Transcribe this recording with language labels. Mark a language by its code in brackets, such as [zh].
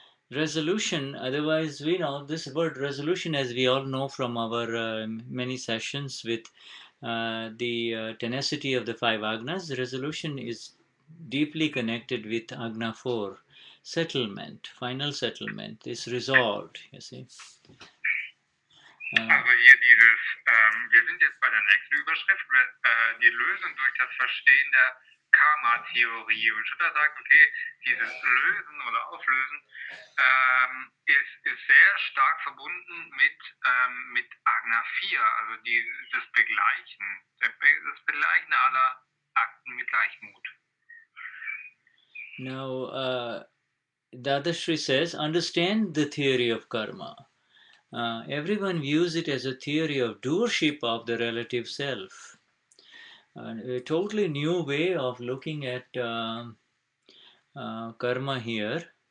[en] Resolution, otherwise we know this word resolution, as we all know from our many sessions with the tenacity of the five agnas. Resolution is deeply connected with agna 4, settlement, final settlement is resolved, you see. [de] Also hier dieses, wir sind jetzt bei der nächsten Überschrift, die Lösung durch das Verstehen der Karma-Theorie. Und Shuddha sagt, okay, dieses Lösen oder Auflösen ist sehr stark verbunden mit Agna 4, also das Begleichen, das Begleichen aller Akten mit Gleichmut. [en] Now, Dadashri says, understand the theory of karma. Everyone views it as a theory of doership of the relative self. A totally new way of looking at karma here.